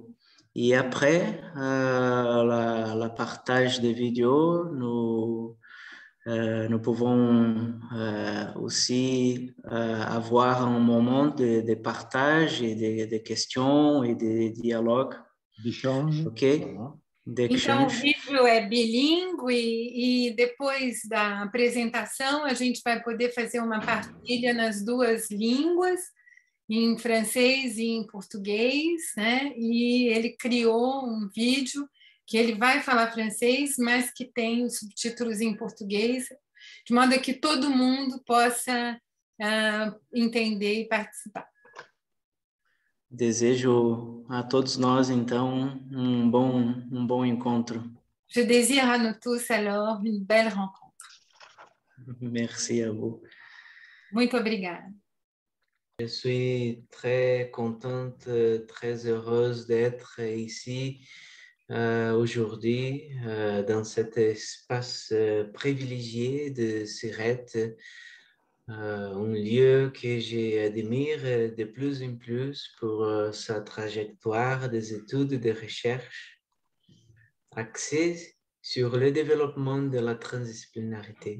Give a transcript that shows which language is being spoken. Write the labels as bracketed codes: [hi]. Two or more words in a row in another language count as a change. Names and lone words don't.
[fr] Et après la partage des vidéos, nous pouvons aussi avoir un moment de partage et de questions et de dialogue. D'échange. OK? Voilà. [pt] Então, o vídeo é bilíngue e depois da apresentação a gente vai poder fazer uma partilha nas duas línguas, em francês e em português, né? E ele criou um vídeo que ele vai falar francês, mas que tem os subtítulos em português, de modo que todo mundo possa entender e participar. Desejo a todos nós, então, um bom encontro. [fr] Je désire à nous tous alors une belle rencontre. Merci à vous. [pt] Muito obrigada. [fr] Je suis très contente, très heureuse d'être ici aujourd'hui dans cet espace privilégié de Sirette, un lieu que j'admire de plus en plus pour sa trajectoire des études et de recherche axée sur le développement de la transdisciplinarité.